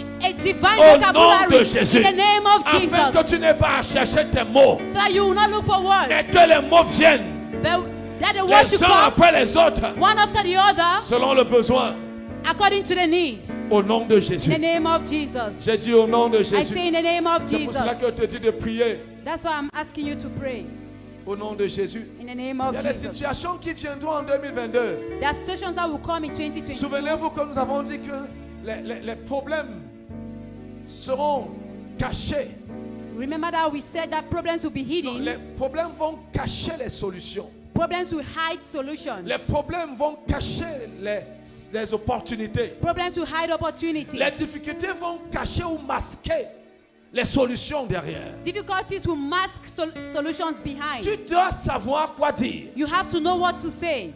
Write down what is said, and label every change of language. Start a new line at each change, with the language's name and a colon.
French: Au nom de Jésus, afin que tu n'aies pas à chercher tes mots, mais que les mots viennent les uns après les autres, selon le besoin.
English: According to the need.
French: Au nom de Jésus.
English: In the name of Jesus.
French: J'ai dit au nom de Jésus.
English: I say in the name of
French: C'est
English: Jesus.
French: pour cela que je te dis de prier.
English: That's why I'm asking you to pray.
French: Au nom de Jésus.
English: In the name of
French: Il y a des
English: Jesus.
French: situations qui viendront en 2022.
English: There are situations that will come in 2022.
French: Souvenez-vous que nous avons dit que les problèmes seront cachés.
English: Remember that we said that problems will be hidden.
French: Non, les problèmes vont cacher les solutions.
English: Problems will hide solutions.
French: Les problèmes vont cacher les opportunités.
English: Problems will hide opportunities.
French: Les difficultés vont cacher ou masquer les solutions derrière.
English: Difficulties will mask solutions behind.
French: Tu dois savoir quoi dire.
English: You have to know what to say.